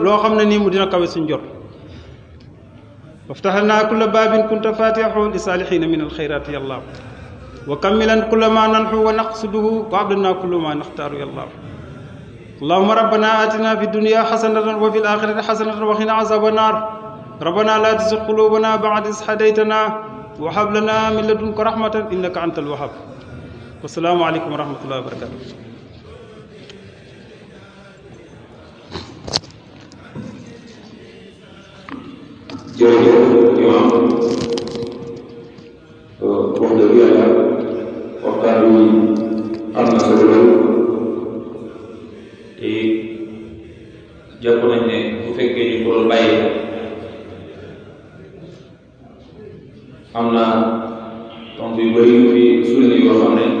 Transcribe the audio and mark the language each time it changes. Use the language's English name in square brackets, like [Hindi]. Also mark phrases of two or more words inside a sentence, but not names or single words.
[Wolof] loo xam ne nii mu dina kawe suñ jot [Arabic] وافتح لنا كل باب كنت فاتحه للصالحين من الخيرات يالله وكمل لنا كل ما ننحو ونقصده وبلغنا كل ما نختاره يالله اللهم ربنا آتنا في الدنيا حسنة وفي الآخرة حسنة وقنا عذاب النار ربنا لا تزغ قلوبنا بعد إذ هديتنا وهب لنا من لدنك رحمة إنك أنت الوهاب والسلام عليكم ورحمة الله وبركاته [Wolof] jërëjëf imam wax dëgg yàlla waxtaan wi am na solo lool te jàpp nañ ne bu fekkee ñu ko doon bàyyi am na tontu yu bëri yu fi suñu yoo xam ne